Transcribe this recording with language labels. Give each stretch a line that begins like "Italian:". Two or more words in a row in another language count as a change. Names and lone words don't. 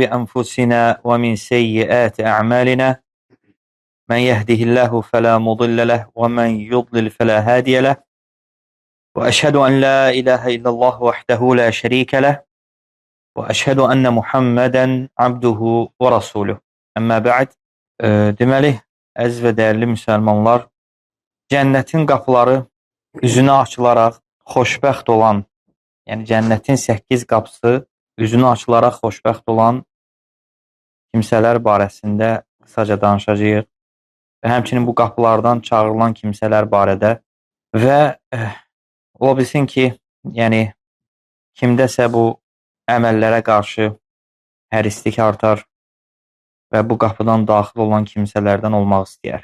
Arabic: أنفسنا ومن سيئات أعمالنا من يهده الله فلا مضل له ومن يضلل فلا هادي له وأشهد أن لا إله إلا الله وحده لا شريك له وأشهد أن محمدا عبده ورسوله. أما بعد.
Azerbaijani: Deməli, əziz və dəyərli müsəlmanlar, cənnətin qapıları üzünə açılaraq xoşbəxt olan, yəni cənnətin 8 qapısı üzünə açılaraq xoşbəxt olan kimsələr barəsində qısaca danışacağıq və həmçinin bu qapılardan çağırılan kimsələr barədə və ola bilsin ki, yəni kimdəsə bu əməllərə qarşı hərislik artar və bu qapıdan daxil olan kimsələrdən olmaq istəyər.